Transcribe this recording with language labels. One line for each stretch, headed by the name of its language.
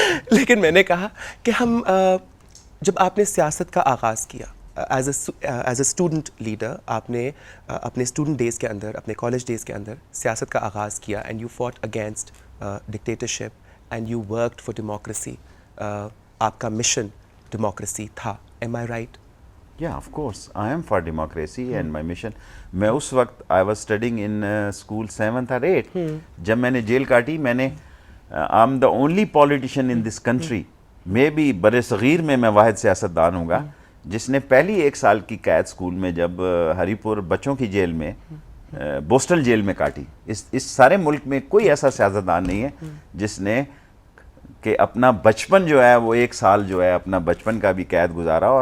Urdu: لیکن میں نے کہا کہ ہم جب آپ نے سیاست کا آغاز کیا ایز اے اسٹوڈنٹ لیڈر، آپ نے اپنے اسٹوڈنٹ ڈیز کے اندر، اپنے کالج ڈیز کے اندر سیاست کا آغاز کیا،
English: And you fought against dictatorship and you worked for democracy.
Urdu: آپ کا مشن ڈیموکریسی تھا.
English: Am I right? Yeah, of course. I am for democracy and my mission.
Urdu: میں اس وقت
English: I was studying in school 7th or 8th.
Urdu: جب میں نے jail کاٹی، میں نے
English: I'm the only politician in this country.
Urdu: میں بھی بر صغیر میں واحد سیاستدان ہوں گا جس نے پہلی 1 سال کی قید اسکول میں، جب ہری پور بچوں کی جیل میں، بوسٹل جیل میں کاٹی. اس سارے ملک میں کوئی ایسا سیاستدان نہیں ہے جس نے کہ اپنا بچپن جو ہے وہ 1 سال جو ہے اپنا بچپن کا بھی قید گزارا.